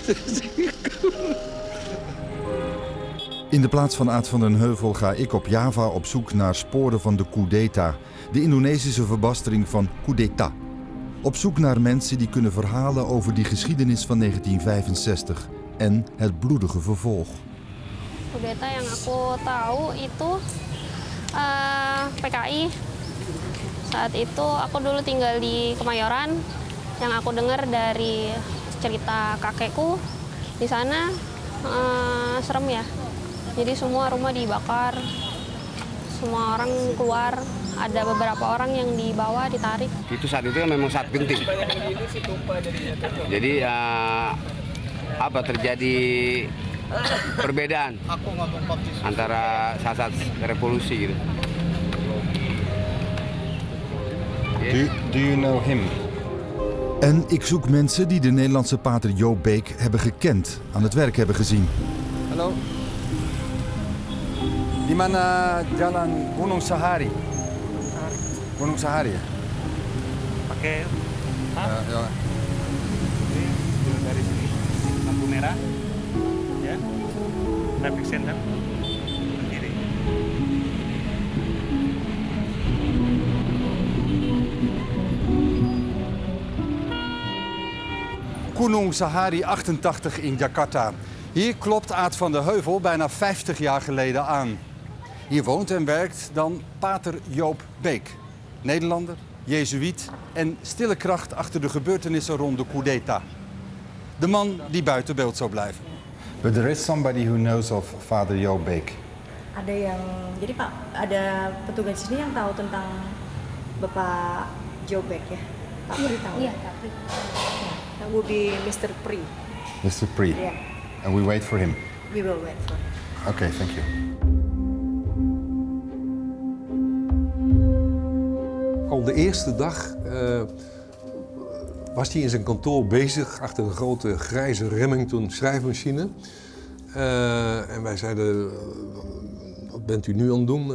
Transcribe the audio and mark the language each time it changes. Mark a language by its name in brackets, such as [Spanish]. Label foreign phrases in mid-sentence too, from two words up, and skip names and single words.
[Dutch] In de plaats van Aad van den Heuvel ga ik op Java op zoek naar sporen van de Kudeta, de Indonesische verbastering van kudeta. Op zoek naar mensen die kunnen verhalen over die geschiedenis van 1965 en het bloedige vervolg. [Indonesian] Kudeta yang aku tahu itu PKI. Saat itu aku dulu tinggal di Kemayoran. Yang aku dengar dari cerita kakekku di sana serem ya. Jadi semua rumah dibakar, semua orang keluar, ada beberapa orang yang dibawa, ditarik. Itu saat itu memang saat genting. Jadi terjadi perbedaan antara saat revolusi gitu. [English] Do you know him? [Dutch] En ik zoek mensen die de Nederlandse pater Joop Beek hebben gekend, aan het werk hebben gezien. Hallo. [Indonesian] Di mana Jalan Gunung Sahari? Gunung Sahari ya? Pakai ya. dari sini lampu merah, ya, [English] traffic center [Indonesian] ke kiri. [Dutch] Gunung Sahari 88 in Jakarta. Hier klopt Aad van den Heuvel bijna 50 jaar geleden aan. Hier woont en werkt dan pater Joop Beek. Nederlander, jezuïet en stille kracht achter de gebeurtenissen rond de Kudeta. De man die buiten beeld zou blijven. [English] But there is somebody who knows of Father Joop Beek. [Indonesian] Jadi Pak, ada petugas di sini yang tahu tentang Bapak Joop Beek ya? Pak Pri tahu? Iya, Pak Pri. [English] That would be Mr. Pri. Mr. Pri. Yeah. And we wait for him. We will wait for him. Okay, thank you. [Dutch] Al de eerste dag was hij in zijn kantoor bezig achter een grote grijze Remington schrijfmachine. En wij zeiden, wat bent u nu aan het doen?